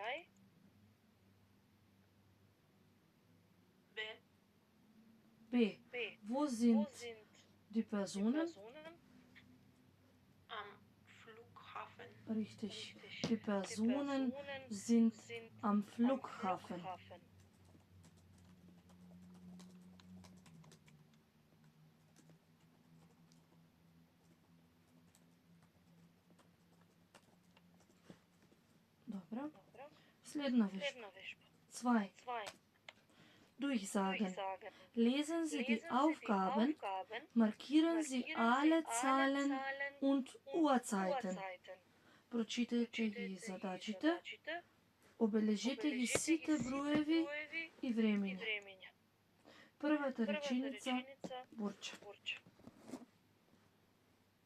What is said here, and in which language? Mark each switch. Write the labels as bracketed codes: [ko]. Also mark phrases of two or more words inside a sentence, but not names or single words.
[de] B. Wo sind die Personen? Am Flughafen. Richtig. Die Personen sind am Flughafen. [mk] Dobro. Следна вежба. 2. [de] Durchsagen. Lesen Sie die Aufgaben, markieren Sie alle Zahlen und Uhrzeiten. [mk] Прочитайте ги задачите, обележите ги сите броеви и времења. Првата реченица Бурча.